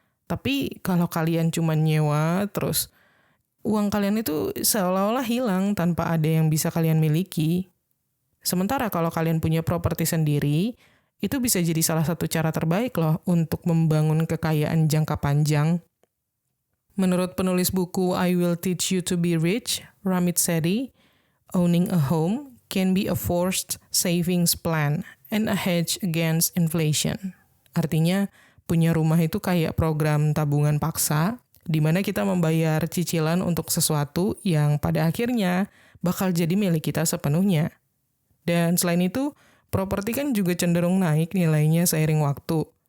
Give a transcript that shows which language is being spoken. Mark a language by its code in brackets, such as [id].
[id] Tapi kalau kalian cuma nyewa, terus uang kalian itu seolah-olah hilang tanpa ada yang bisa kalian miliki. Sementara kalau kalian punya properti sendiri, itu bisa jadi salah satu cara terbaik loh untuk membangun kekayaan jangka panjang. Menurut penulis buku [en] I Will Teach You to Be Rich, Ramit Sethi, owning a home can be a forced savings plan and a hedge against inflation. [id] Artinya, punya rumah itu kayak program tabungan paksa, di mana kita membayar cicilan untuk sesuatu yang pada akhirnya bakal jadi milik kita sepenuhnya. Dan selain itu, properti kan juga cenderung naik nilainya seiring waktu.